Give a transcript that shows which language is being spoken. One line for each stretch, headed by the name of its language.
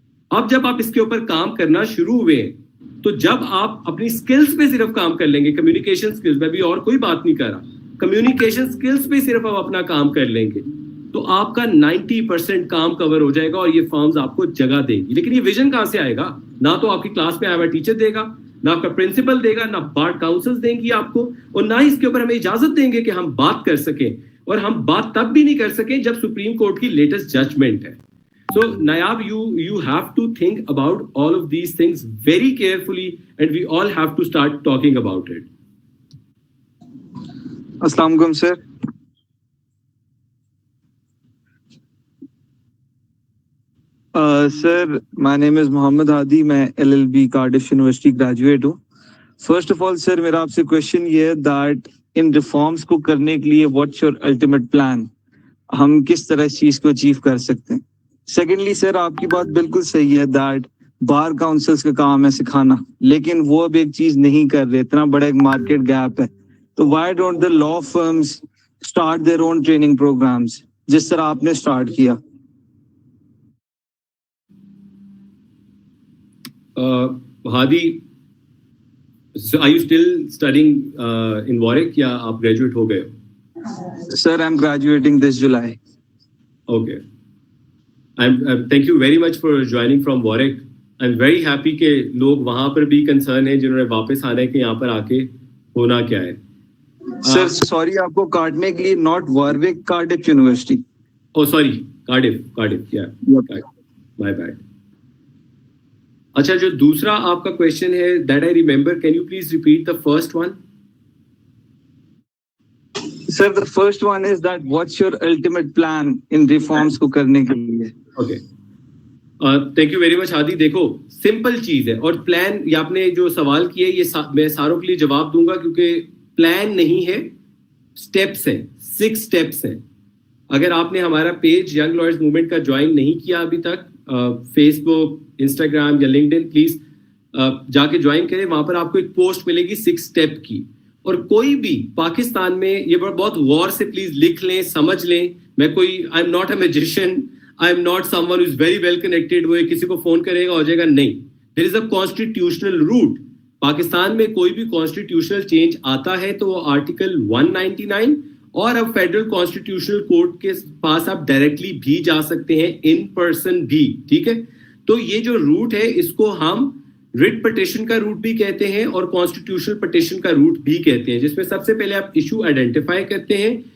Urdu: اب جب آپ اس کے اوپر کام کرنا شروع ہوئے تو جب آپ اپنی سکلز پہ صرف کام کر لیں گے, کمیونیکیشن سکلز, میں بھی اور کوئی بات نہیں کر رہا, کمیونیکیشن سکلز پہ صرف آپ اپنا کام کر لیں گے تو آپ کا 90% کام کور ہو جائے گا اور یہ فارمز آپ کو جگہ دے گی. لیکن یہ ویژن کہاں سے آئے گا؟ نہ تو آپ کی کلاس میں آیا ہوا ٹیچر دے گا, نہ آپ کا پرنسپل دے گا, نہ بار کاؤنسل دیں گی آپ کو, اور نہ ہی اس کے اوپر ہمیں اجازت دیں گے کہ ہم بات کر سکیں. اور ہم بات تب بھی نہیں کر سکیں جب سپریم کورٹ کی لیٹسٹ ججمنٹ ہے.
English: So Nayab, you have to think about all of these things very carefully, and we all have to start talking about it. Assalamu alaikum, sir. Sir, my name is Mohammad Hadi. میں LLB Cardiff University graduate ہوں. First of all, sir,
Urdu: میرا آپ سے
English: question یہ ہے that in reforms
Urdu: کو کرنے کے لیے
English: what's your ultimate plan?
Urdu: ہم کس طرح اس چیز کو achieve کر سکتے ہیں؟ سیکنڈلی سر, آپ کی بات بالکل صحیح ہے دیٹ بار کاؤنسلس کا کام ہے سکھانا, لیکن وہ اب ایک چیز نہیں کر رہے, اتنا بڑا ایک مارکیٹ گیپ ہے.
English: تو why don't the law firms start their own training programmes
Urdu: جس طرح آپ نے اسٹارٹ کیا؟
English: Hadi, are you still studying in Warwick
Urdu: یا آپ گریجویٹ ہو گئے؟
English: Sir, I am graduating this July. Okay, thank you very much for joining from Warwick. I'm very happy
Urdu: کہ لوگ وہاں پر بھی کنسرن ہیں جنہوں نے واپس آنا ہے کہ یہاں پر آ کے ہونا کیا ہے. سر سوری آپ کو کاٹنے کے لیے,
English: not Warwick,
Urdu: Cardiff university.
English: Oh sorry, Cardiff یا my bad.
Urdu: اچھا, جو دوسرا آپ کا کویشچن ہے
English: That I remember, can you please repeat the first one? Sir, the first one is that what's your ultimate plan in reforms
Urdu: کو کرنے کے لیے؟
English: Okay. Thank you very much Hadi.
Urdu: دیکھو سمپل چیز ہے, اور پلان یہ آپ نے جو سوال کیا ہے یہ میں ساروں کے لیے جواب دوں گا کیونکہ پلان نہیں ہے, اسٹیپس ہیں, 6 اسٹیپس ہیں. اگر آپ نے ہمارا پیج ینگ لائرز موومنٹ کا جوائن نہیں کیا ابھی تک, فیس بک, انسٹاگرام یا لنکڈ ان, پلیز جا کے جوائن کریں. وہاں پر آپ کو ایک پوسٹ ملے گی 6 اسٹیپ کی. اور کوئی بھی پاکستان میں یہ بہت غور سے پلیز لکھ لیں, سمجھ لیں. میں کوئی
English: I am not a magician, I am not someone who is very well connected,
Urdu: وہ کسی کو فون کرے گا ہو جائے گا, نہیں.
English: There is a constitutional route.
Urdu: پاکستان میں کوئی بھی کانسٹیٹیوشنل چینج آتا ہے تو وہ آرٹیکل 199 اور اب فیڈرل کانسٹیٹیوشنل کورٹ کے پاس آپ ڈائریکٹلی بھی جا سکتے ہیں,
English: in person
Urdu: بھی, ٹھیک ہے. تو یہ جو روٹ ہے اس کو ہم ریٹ پٹیشن کا روٹ بھی کہتے ہیں اور کانسٹیٹیوشنل پٹیشن کا روٹ بھی کہتے ہیں, جس میں سب سے پہلے آپ ایشو آئیڈینٹیفائی کرتے ہیں.